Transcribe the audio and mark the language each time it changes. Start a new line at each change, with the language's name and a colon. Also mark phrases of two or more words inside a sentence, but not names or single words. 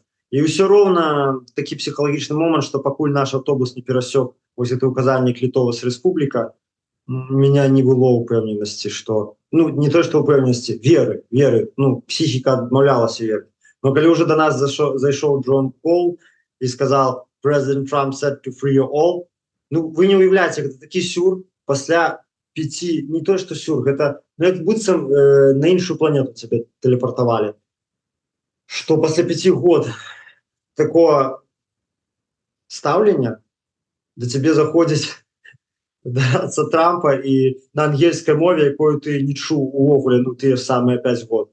Belarusian: І ўсё роўна такі псіхалагічны момант, што пакуль наш аўтобус не перасёк вось гэты указальнік Літовас Рэспубліка, меня не было упэўненасці, што, ну, не то, што упэўненасці, веры, ну, психіка адмаўлялася веры. Но калі уже до нас зайшоў Джон Пол і сказал,
English: President Trump said to free you all,
Belarusian: ну, вы не уявляеце, гэта такі сюр пасля 5, не то, што сюр, гэта, ну, як быццам на іншую планету цябе телепортавалі. Што пасля 5 год такого стаўлення да цябе заходзіць дацца Трампа і на ангельскай мове, якую ты не чуў увогуле, ну, тыя самыя 5 год.